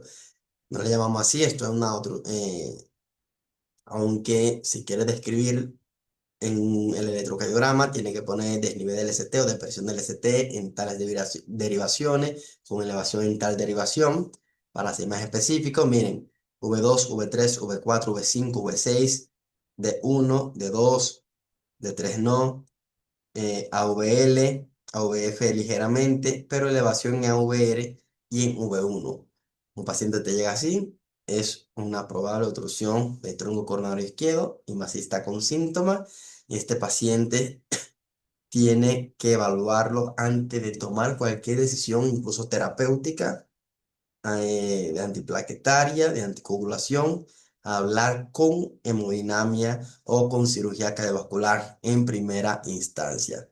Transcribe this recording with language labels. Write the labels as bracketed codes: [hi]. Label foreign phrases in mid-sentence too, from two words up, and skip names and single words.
[es] No le llamamos así, esto es una otro, aunque si quieres describir en el electrocardiograma, tiene que poner desnivel del ST o depresión del ST en tales derivaciones, con elevación en tal derivación. Para ser más específicos, miren, V2, V3, V4, V5, V6, D1, D2, D3 no, AVL, AVF ligeramente, pero elevación en AVR y en V1. Un paciente te llega así, es una probable obstrucción del tronco coronario izquierdo y más si está con síntomas, y este paciente tiene que evaluarlo antes de tomar cualquier decisión, incluso terapéutica, de antiplaquetaria, de anticoagulación, hablar con hemodinamia o con cirugía cardiovascular en primera instancia.